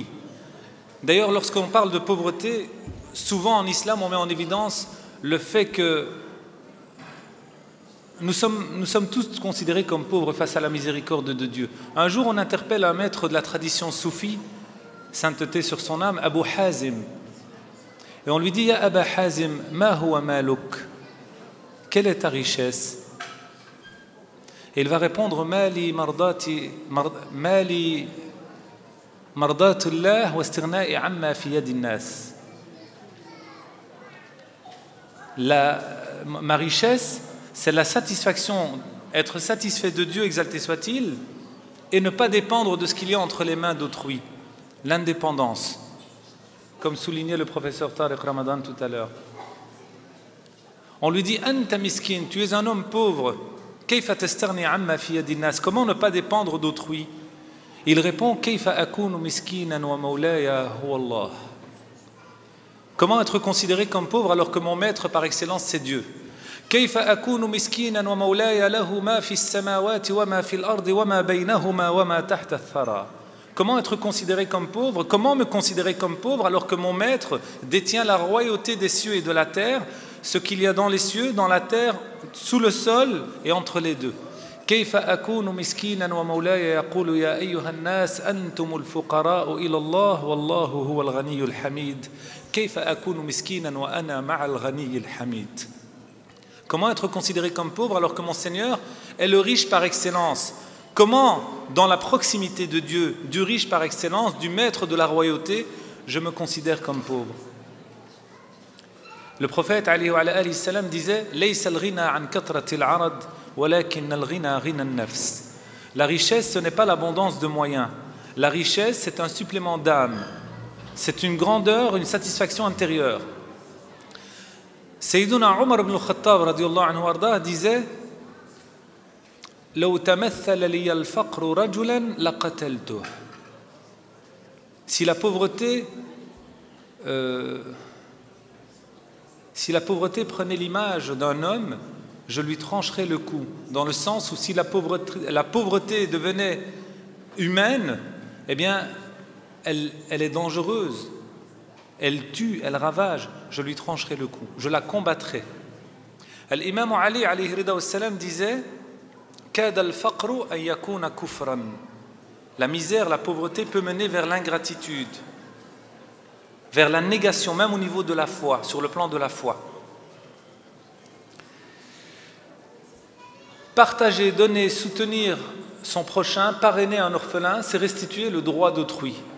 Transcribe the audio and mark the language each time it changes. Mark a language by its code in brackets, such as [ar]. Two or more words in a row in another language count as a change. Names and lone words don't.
[fr] D'ailleurs, lorsqu'on parle de pauvreté, souvent en islam, on met en évidence le fait que nous sommes tous considérés comme pauvres face à la miséricorde de Dieu. Un jour, on interpelle un maître de la tradition soufie, sainteté sur son âme, Abu Hazim. Et on lui dit, [ar] يا أبا حازم، ما هو مالك? [fr] Quelle est ta richesse? Et il va répondre, [ar] مالي مرضاة الله واستغنائي عما في أيدي الناس. [fr] Ma richesse, c'est la satisfaction, être satisfait de Dieu, exalté soit-il, et ne pas dépendre de ce qu'il y a entre les mains d'autrui. L'indépendance, comme soulignait le professeur Tariq Ramadan tout à l'heure. On lui dit, [ar] أنت مسكين, [fr] tu es un homme pauvre. [ar] كيف تستغني عما في أيدي الناس. [fr] Comment ne pas dépendre d'autrui? Il répond, [ar] كيف أكون مسكينا ومولاي هو الله. [fr] Comment être considéré comme pauvre alors que mon maître par excellence c'est Dieu? [ar] كيف أكون مسكينا ومولاي له ما في السماوات وما في الأرض وما بينهما وما تحت الثرى. [fr] Comment être considéré comme pauvre? Comment me considérer comme pauvre alors que mon maître détient la royauté des cieux et de la terre, ce qu'il y a dans les cieux, dans la terre, sous le sol et entre les deux. [ar] كيف أكون مسكينا ومولاي يقول يا أيها الناس أنتم الفقراء إلى الله والله هو الغني الحميد. كيف أكون مسكينا وأنا مع الغني الحميد. [fr] Comment être considéré comme pauvre alors que mon Seigneur est le riche par excellence? Comment, dans la proximité de Dieu, du riche par excellence, du maître de la royauté, je me considère comme pauvre? Le prophète [ar] عليه وعليه السلام [fr] disait [ar] ليس الغنى عن كثرة العرض ولكن الغنى غنى النفس. [fr] La richesse, ce n'est pas l'abondance de moyens. La richesse, c'est un supplément d'âme. C'est une grandeur, une satisfaction intérieure. Sayyiduna Omar ibn al-Khattab [ar] رضي الله عنه وأرضاه [fr] disait [ar] لو تمثل لي الفقر رجلا لقتلته. [fr] Si la pauvreté prenait l'image d'un homme, je lui trancherais le cou. Dans le sens où si la pauvreté devenait humaine, eh bien, elle est dangereuse. Elle tue, elle ravage, je lui trancherai le cou, je la combattrai. L'imam Ali [ar] عليه الرضا والسلام [fr] disait [ar] كاد الفقر أن يكون كفرا. [fr] La misère, la pauvreté peut mener vers l'ingratitude, vers la négation, même au niveau de la foi, sur le plan de la foi. Partager, donner, soutenir son prochain, parrainer un orphelin, c'est restituer le droit d'autrui.